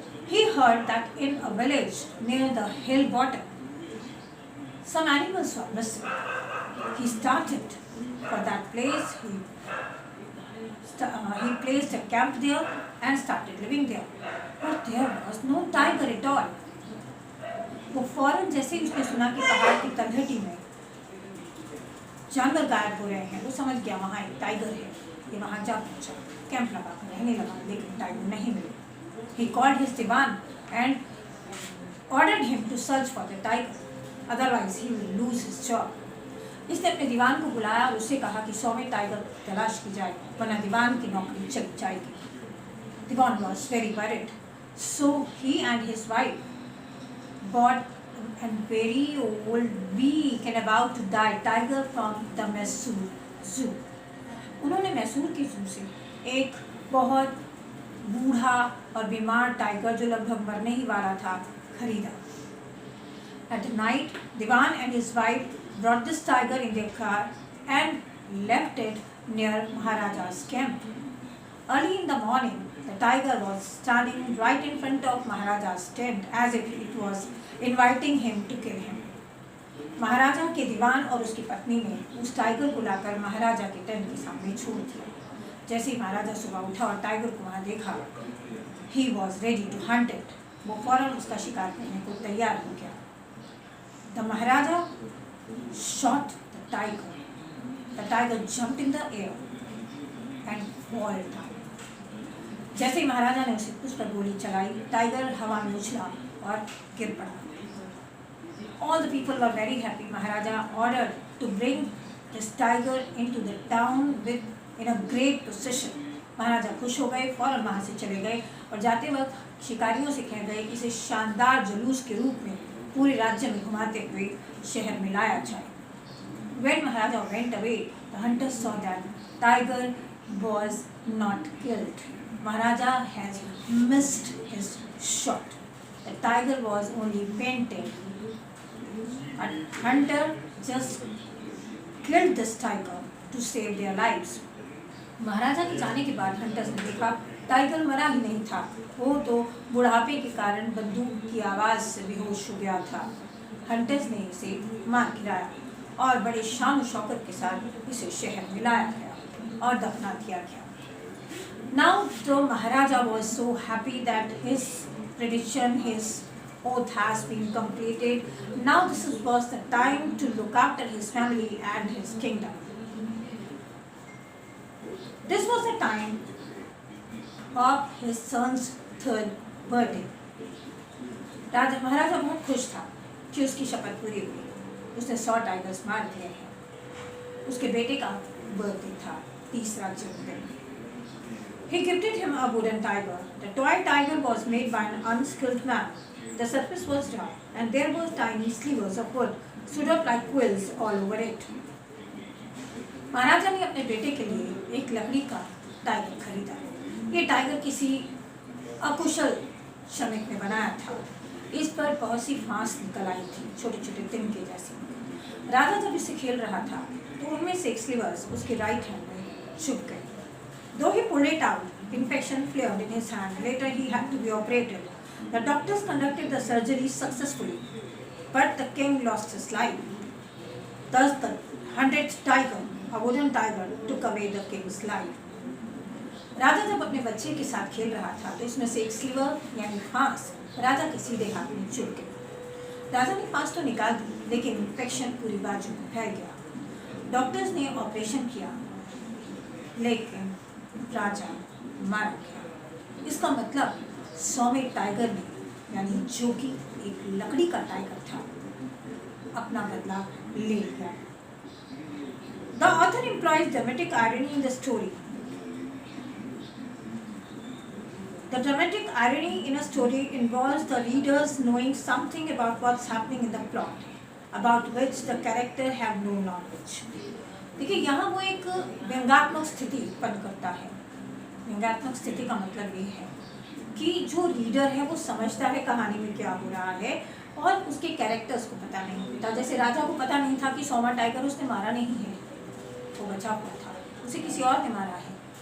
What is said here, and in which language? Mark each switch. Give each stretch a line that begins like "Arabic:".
English: He heard that in a village near the hill bottom, some animals were missing. He started for that place. He placed a camp there and started living there. But there was no tiger at all.
Hindi: वो फौरन जैसे ही उसने सुना कि पहाड़ की तलहटी में जानवर गायब हो रहे हैं, वो समझ गया वहाँ एक टाइगर है। ये वहाँ जा पहुँचा, कैंप लगाकर रहने लगा, लेकिन टाइगर नहीं मिले।
English: He called his diwan and ordered him to search for the tiger, otherwise he will lose his job.
Hindi: इसने अपने दीवान को बुलाया और उससे कहा कि 100वें टाइगर तलाश की जाए, वरना दीवान की नौकरी चली जाएगी।
English: Diwan was very worried, so he and his wife bought a very old, weak and about to die tiger from the Mysore zoo.
Hindi: उन्होंने मैसूर के जू से एक बहुत बूढ़ा और बीमार टाइगर जो लगभग मरने ही वाला था खरीदा।
English: At night, Diwan and his wife brought this tiger in their car and left it near Maharaja's camp. Early in the morning, the tiger was standing right in front of Maharaja's tent as if it was inviting him to kill him.
Hindi: महाराजा के दीवान और उसकी पत्नी ने उस tiger को लाकर महाराजा के tent के सामने छोड़ दिया। जैसे ही महाराजा सुबह उठा और टाइगर को वहाँ देखा,
English: he was ready to hunt it,
Hindi: वो फौरन उसका शिकार करने को तैयार हो गया।
English: The maharaja shot the tiger jumped in the air and fall down.
Hindi: जैसे ही महाराजा ने उस पर गोली चलाई, टाइगर हवा में उछला और गिर पड़ा।
English: All the people were very happy. Maharaja ordered to bring this tiger into the town in a great procession.
Hindi: महाराजा खुश हो गए, फौरन वहाँ से चले गए और जाते वक्त शिकारियों से कह गए कि इसे शानदार जुलूस के रूप में पूरे राज्य में घुमाते हुए शहर में लाया जाए।
English: When Maharaja went away, the hunters saw that tiger was not killed. Maharaja has missed his shot. The tiger was only painted. A hunter just killed this tiger to save their lives.
Hindi: महाराजा के जाने के बाद hunters ने देखा tiger मरा ही नहीं था, वो तो बुढ़ापे के कारण बंदूक की आवाज़ से बेहोश हो गया था। हंटर्स ने इसे मार गिराया और बड़े शान शौकत के साथ इसे शहर में लाया गया और दफना किया गया।
English: Now the Maharaja was so happy that his prediction, his oath has been completed. Now this was the time to look after his family and his kingdom. This was the time of his son's third birthday.
Hindi: महाराजा बहुत खुश था कि उसकी शपथ पूरी हुई, उसने 100 tigers मार दिए हैं। उसके बेटे का बर्थडे था, तीसरा जन्मदिन।
English: He gifted him a wooden tiger. The toy tiger was made by an unskilled man. The surface was dry, and there were tiny slivers of wood stood up like quills all over it.
Hindi: महाराजा ने अपने बेटे के लिए एक लकड़ी का tiger खरीदा। ये टाइगर किसी अकुशल श्रमिक ने बनाया था। इस पर बहुत सी फांस निकल आई थी, छोटे छोटे तिनके जैसे। राजा जब इसे खेल रहा था तो उनमें से एक स्लीवर्स उसके राइट हैंड में चुभ गए।
English: Though he pulled it out, infection flared in his hand. Later he had to be operated. The doctors conducted the surgery successfully, but the king lost his life. Thus the 100th tiger, a wooden tiger, took away the king's life.
Hindi: राजा जब अपने बच्चे के साथ खेल रहा था तो इसमें से एक स्लीवर यानी फांस राजा के सीधे हाथ में चुभ गई। राजा ने फांस तो निकाल दी, लेकिन इन्फेक्शन पूरी बाजू में फैल गया। डॉक्टर्स ने ऑपरेशन किया, लेकिन राजा मारा गया। इसका मतलब 100वें टाइगर ने, यानी जो कि एक लकड़ी का टाइगर था, अपना बदला ले लिया।
English: The author employs dramatic irony in the story. The dramatic irony in a story involves the readers knowing something about what's happening in the plot, about which the character have no knowledge.
Hindi: देखिए, यहाँ वो एक व्यंग्यात्मक स्थिति उत्पन्न करता है। व्यंग्यात्मक स्थिति का मतलब ये है कि जो रीडर है वो समझता है कहानी में क्या हो रहा है और उसके कैरेक्टर्स को पता नहीं होता। जैसे राजा को पता नहीं था कि 100वां टाइगर उसने मारा नहीं है, वो बचा हुआ था, उसे किसी और ने मारा है।